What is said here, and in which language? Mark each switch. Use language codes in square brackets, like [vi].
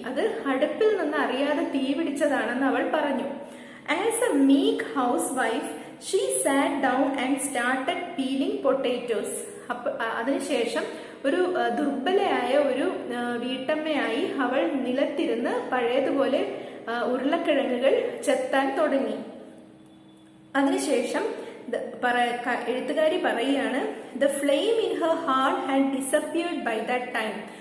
[ml] അത് അടുപ്പിൽ നിന്ന് അറിയാതെ തീ പിടിച്ചതാണെന്ന് അവൾ പറഞ്ഞു. [en] As a meek housewife, she sat down and started peeling potatoes. [ml] അതിനുശേഷം ഒരു ദുർബലയായ ഒരു വീട്ടമ്മയായി അവൾ നിലത്തിരുന്ന് പഴയതുപോലെ ഉരുളക്കിഴങ്ങുകൾ ചെത്താൻ തുടങ്ങി. അതിനുശേഷം എഴുത്തുകാരി പറയുകയാണ്, [en] The flame in her heart had disappeared by that time.